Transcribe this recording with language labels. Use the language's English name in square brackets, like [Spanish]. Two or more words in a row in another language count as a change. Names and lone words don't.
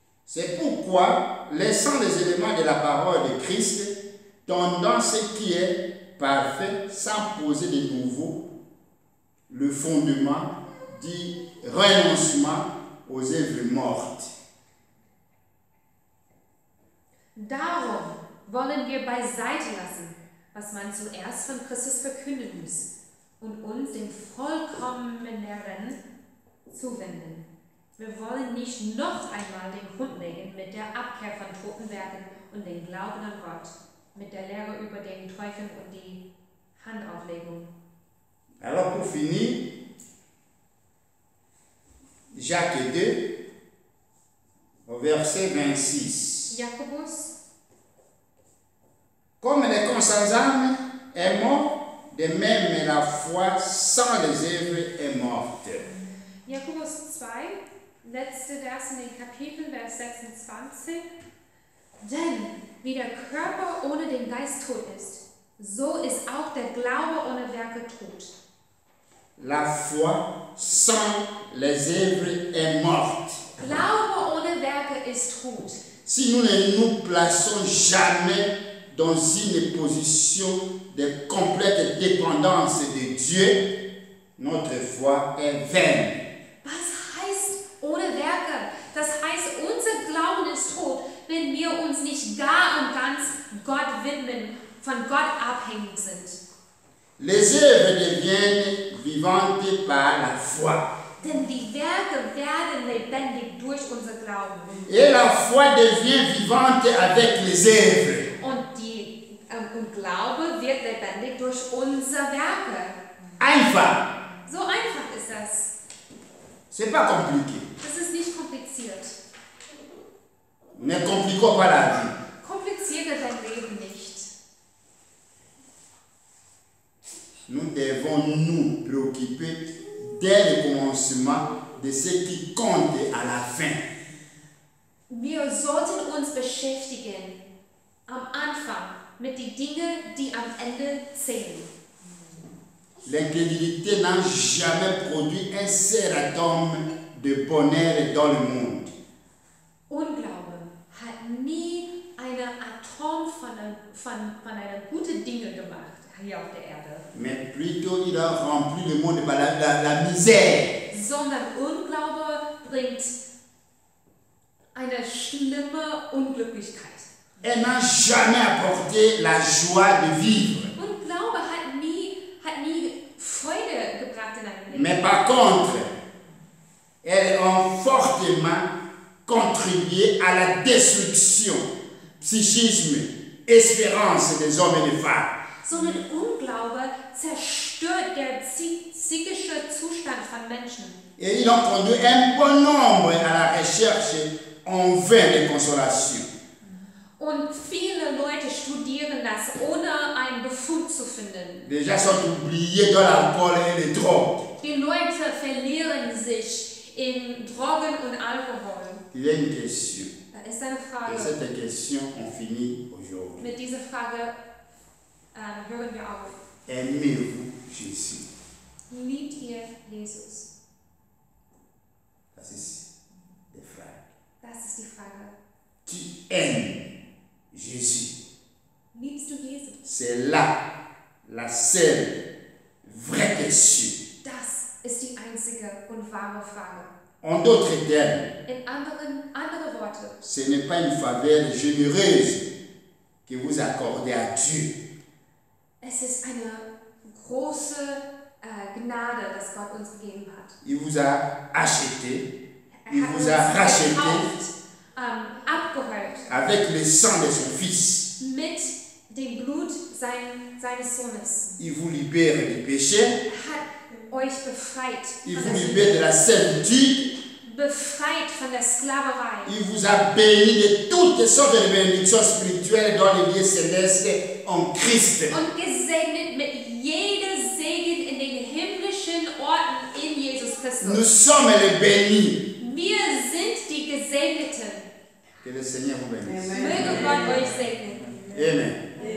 [French] C'est pourquoi, laissant les éléments de la parole de Christ, tendant ce qui est parfait, sans poser de nouveau, le fondement du renoncement aux œuvres mortes. [German] Darum wollen wir beiseite lassen, was man zuerst von Christus verkünden muss, und uns dem Vollkommeneren zuwenden. Wir wollen nicht noch einmal den Grund legen mit der Abkehr von toten Werken und den Glauben an Gott, mit der Lehre über den Teufel und die Handauflegung. [French] Alors pour finir, Jacques 2, au verset 26. Jakobus, Comme les consciences âmes est mort, de même la foi sans les œuvres est morte. [German] Jakobus 2, letzte Vers in den Kapiteln, Vers 26. Denn wie der Körper ohne den Geist tot ist, so ist auch der Glaube ohne Werke tot. [French] La foi sans les œuvres est morte. [German] Glaube ohne Werke ist tot. [French] Si nous ne nous plaçons jamais dans une position de complète dépendance de Dieu, notre foi est vaine. [German] Was heißt ohne Werke? Das heißt, unser Glauben ist tot, wenn wir uns nicht gar und ganz Gott widmen, von Gott abhängig sind. [French] Les œuvres deviennent vivantes par la foi. [German] Denn die Werke werden lebendig durch unser Glauben. [French] Et la foi devient vivante avec les œuvres. [German] Und Glaube wird lebendig durch unsere Werke. Einfach. So einfach ist das. [French] C'est pas compliqué. [German] Das ist nicht kompliziert. [French] Ne compliquons pas la vie. [German] Kompliziere dein Leben nicht. [French] Nous devons nous préoccuper dès le commencement de ce qui compte à la fin. [German] Wir sollten uns beschäftigen am Anfang mit den Dingen, die am Ende zählen. [French] L'incrédulité n'a jamais produit un seul atome de bonheur dans le monde. [German] Unglaube hat nie eine Atom von einer guten Dinge gemacht hier auf der Erde. [French] Mais plutôt il a rempli le monde par la misère. [German] Sondern Unglaube bringt eine schlimme Unglücklichkeit. [French] Elle n'a jamais apporté la joie de vivre. [German] Und Glaube hat nie Freude gebracht in einem Leben. [French] Mais par contre, elles ont fortement contribué à la destruction, psychisme, espérance des hommes et des femmes. [German] Sondern Unglaube zerstört der psychische Zustand von Menschen. [French] Et ils ont conduit un bon nombre à la recherche en vain de consolation. [German] Und viele Leute studieren das, ohne einen Befund zu finden. [French] Les gens sont oubliés dans l'alcool et les drogues. [German] Die Leute verlieren sich in Drogen und Alkohol. [French] Il y a une question. [German] Da ist eine Frage. [French] Et cette question, on finit aujourd'hui. [German] Mit dieser Frage hören wir auf. [French] Aimez-vous Jésus? [German] Liebt ihr Jesus? [French] Ça, c'est des frères. [German] Das ist die Frage. [French] Tu aimes Jésus? [German] Liebst du Jesus? [French] C'est là la seule vraie question. [German] Das ist die einzige und wahre Frage. [French] En d'autres termes, [German] In andere Worte, [French] ce n'est pas une faveur généreuse que vous accordez à Dieu. [German] es ist eine große Gnade, das Gott uns gegeben hat. [French] Il vous a acheté, il [German] hat [French] vous a [German] uns [French] racheté [German] gekauft, abgeholt [French] avec le sang de son Fils. [German] mit dem Blut seines Sohnes. [French] Il vous libère du péché, [German] Hat euch befreit [French] il [German] von [French] vous [German] der [French] libère [German] Sünde, [French] de la servitude, [German] befreit von der Sklaverei [French] il vous a béni de toutes sortes de bénédictions spirituelles dans les lieux célestes en Christ. [German] und gesegnet mit jeder Segen in den himmlischen Orten in Jesus [French] Nous [German] Christus. [French] sommes les bénis. [German] Wir sind die Gesegneten. [French] Que le Seigneur vous bénisse. [German] Möge Gott euch segnen. Amen.